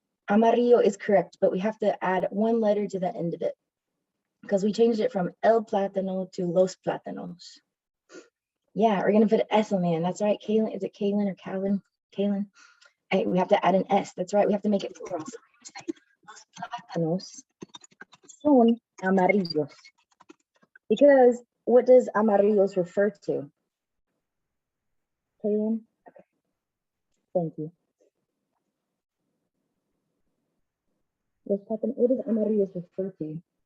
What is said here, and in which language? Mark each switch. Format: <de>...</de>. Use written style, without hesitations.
<en>Amarillo is correct, but we have to add one letter to the end of it because we changed it from el plátano to los plátanos. Yeah, we're gonna put an S on the end. That's right, Kaylin. Is it Kaylin or Calvin? Kaylin. Hey, we have to add an S. That's right. We have to make it plural.</en> <es>So los plátanos son amarillos.</es> <en>Because what does amarillos refer to? Kaylin? Okay. Thank you. Los plátanos, what does amarillos refer to?</en>